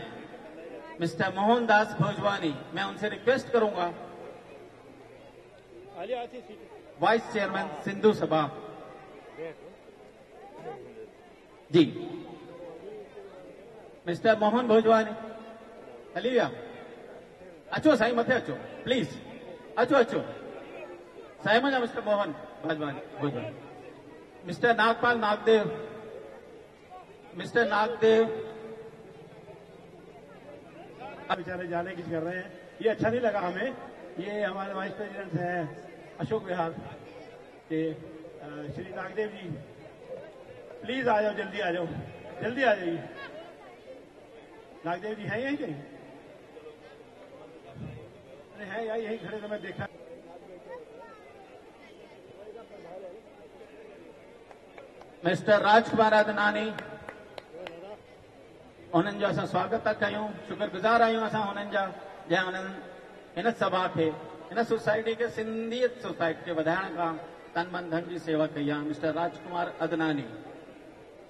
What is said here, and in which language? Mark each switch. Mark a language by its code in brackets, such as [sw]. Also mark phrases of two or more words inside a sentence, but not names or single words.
[sd] मिस्टर मोहनदास भोजवानी, [hi] मैं उनसे रिक्वेस्ट करूंगा, [en] vice chairman [sd] सिंधु सभा जी, मिस्टर मोहन भोजवानी, हली लिया अचो साईं, मथे अचो प्लीज, अचो अचो साईं मजा। मिस्टर मोहन भोजवानी, मिस्टर नागपाल नागदेव, मिस्टर नागदेव [hi] बेचारे जाने की कर रहे हैं, ये अच्छा नहीं लगा हमें। ये हमारे [en] vice president [hi] हैं अशोक विहार के श्री नागदेव जी, प्लीज आ जाओ, जल्दी आ जाओ, जल्दी आ जाइए। नागदेव जी हैं यहीं कहीं? अरे हैं यार, यहीं खड़े तो मैं देखा। [sd] मिस्टर राजकुमार अदनानी, उन्हनि जो असां स्वागत था कयूं, शुक्रगुज़ार आहियूं असां उन्हनि जा, जंहिं उन्हनि हिन सभा खे, हिन सोसाइटी खे, सिंधियत सोसाइटी खे वधाइण खां तन मन धन जी सेवा कई आहे। मिस्टर राजकुमार अदनानी,